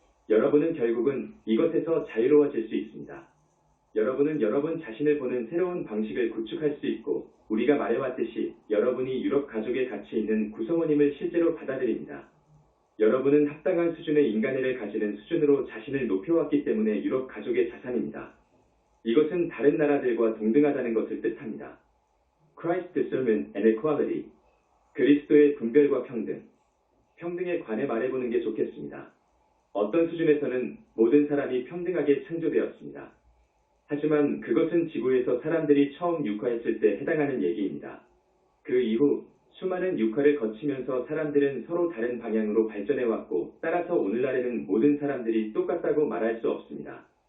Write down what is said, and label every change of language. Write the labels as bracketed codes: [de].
[ko] 여러분은 결국은 이것에서 자유로워질 수 있습니다. 여러분은 여러분 자신을 보는 새로운 방식을 구축할 수 있고 우리가 말해왔듯이 여러분이 유럽 가족의 가치 있는 구성원임을 실제로 받아들입니다. 여러분은 합당한 수준의 인간애를 가지는 수준으로 자신을 높여왔기 때문에 유럽 가족의 자산입니다. 이것은 다른 나라들과 동등하다는 것을 뜻합니다. [en] Christ's discernment and equality. [ko] 그리스도의 분별과 평등. 평등에 관해 말해보는 게 좋겠습니다. 어떤 수준에서는 모든 사람이 평등하게 창조되었습니다. 하지만 그것은 지구에서 사람들이 처음 육화했을 때 해당하는 얘기입니다. 그 이후 수많은 육화를 거치면서 사람들은 서로 다른 방향으로 발전해왔고 따라서 오늘날에는 모든 사람들이 똑같다고 말할 수 없습니다.